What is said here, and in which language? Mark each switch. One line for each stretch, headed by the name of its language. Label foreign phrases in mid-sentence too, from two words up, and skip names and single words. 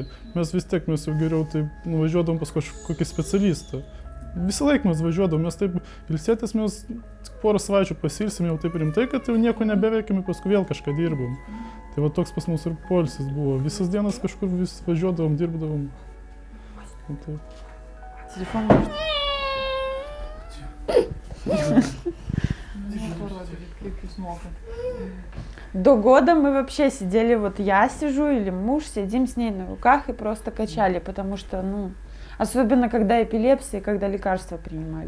Lithuanian: Mes vis tiek mes jau geriau važiuodavom pas kažkokį specialistą. Visą laiką mes važiuodavom, mes taip ilsėtis, mes porą savaičių pasilsim jau taip rimtai, kad jau nieko nebeveikėme, paskui vėl kažką dirbom. Tai va toks pas mus ir poilsis buvo. Visas dienas kažkur vis važiuodavom, dirbdavom.
Russian: Телефон может. До года мы вообще сидели, вот я сижу или муж, сидим с ней на руках и просто качали, потому что, особенно когда эпилепсия, когда лекарства принимали.